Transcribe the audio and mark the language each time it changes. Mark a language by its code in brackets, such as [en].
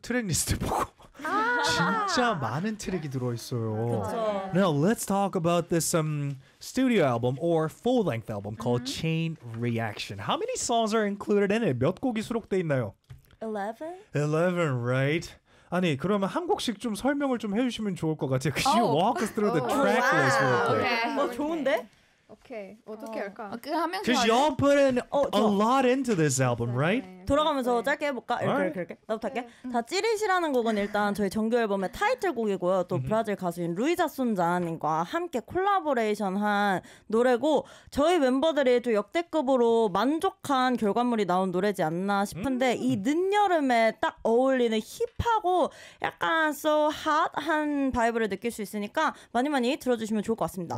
[ko] 트랙 리스트 보고 진짜 많은 트랙이 들어있어요. 그쵸. [en] Now let's talk about this studio album or full length album called Chain Reaction. How many songs are included in it? [ko] 몇 곡이 수록돼 있나요? [en] 11, right? [ko] 아니 그러면 한 곡씩 좀 설명을 좀 해주시면 좋을 것 같아요. [en] Could you walk us through the track list? Wow. Okay. [ko] 좋은데? [en] Okay. [ko] 어떻게 할까? 그 한 명씩 말해. [en] Cause y'all put in a lot into this album, right? [ko] 돌아가면서 짧게 해볼까? 이렇게. 나부터 할게. 다 찌릿이라는 곡은 일단 저희 정규 앨범의 타이틀곡이고요. 또 브라질 가수인 루이자 순자님과 함께 콜라보레이션한 노래고 저희 멤버들이 또 역대급으로 만족한 결과물이 나온 노래지 않나 싶은데 이 늦여름에 딱 어울리는 힙하고 약간 [en] so hot [ko] 한 바이브를 느낄 수 있으니까 많이 많이 들어주시면 좋을 것 같습니다.